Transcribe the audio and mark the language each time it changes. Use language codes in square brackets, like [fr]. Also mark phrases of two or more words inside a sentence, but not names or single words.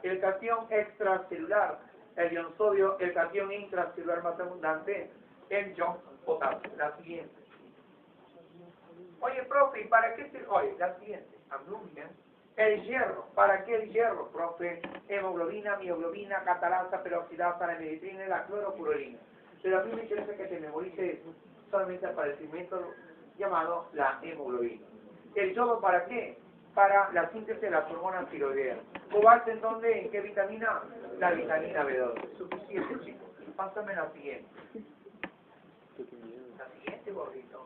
[es] El cation extracelular, el ion sodio, el cation intracelular más abundante, el ion potasio. La siguiente. Oye, profe, ¿para qué sirve? Oye, la siguiente. El hierro. ¿Para qué el hierro, profe? Hemoglobina, mioglobina, catalasa, peroxidasa, la meditrina y la clorofurolina. Pero a mí me interesa que te memorices solamente para el pigmento llamado la hemoglobina. ¿El yodo para qué? Para la síntesis de las hormonas tiroideas. ¿Cobalto en dónde? ¿En qué vitamina? La vitamina B12. Suficiente, chicos. Pásame la siguiente. La siguiente, gordito.